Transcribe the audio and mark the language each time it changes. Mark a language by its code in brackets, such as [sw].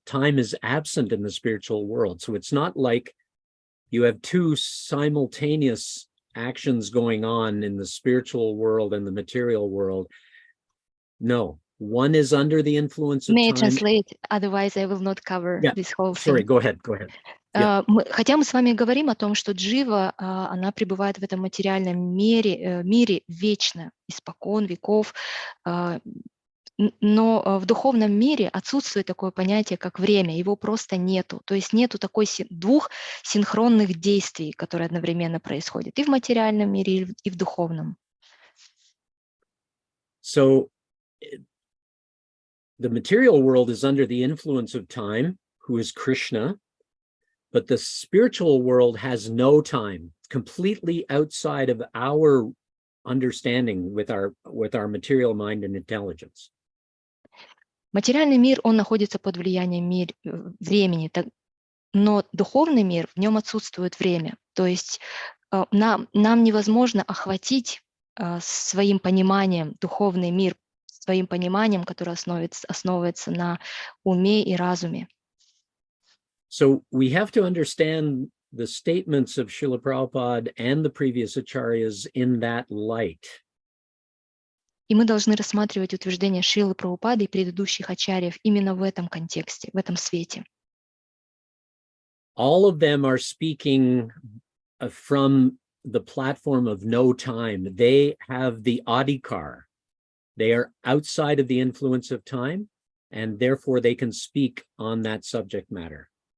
[en] Time is absent in the spiritual world. So it's not like you have two simultaneous actions going on in the spiritual world and the material world. No, one is under the influence of may I time. translate, otherwise I will not cover this whole thing. Sorry, go ahead. Yeah. [ru] Хотя мы с вами говорим о том, что джива, она пребывает в этом материальном мире вечно, испокон веков, но в духовном мире отсутствует такое понятие, как время, его просто нету. То есть нету двух синхронных действий, которые одновременно происходят и в материальном мире, и в духовном. [en] So the material world is under the influence of time, who is Krishna, but the spiritual world has no time, completely outside of our understanding with our material mind and intelligence. [ru] Материальный мир, он находится под влиянием времени, но духовный мир, в нем отсутствует время. То есть нам невозможно охватить своим пониманием духовный мир, своим пониманием, которое основывается на уме и разуме. [en] So we have to understand the statements of Srila Prabhupada and the previous acharyas in that light. [ru] И мы должны рассматривать утверждения Шрилы Прабхупады и предыдущих ачарьев именно в этом контексте, в этом свете. [en] All of them are speaking from the platform of no time. They have the adhikar. They are outside of the influence of time, and therefore they can speak on that subject matter.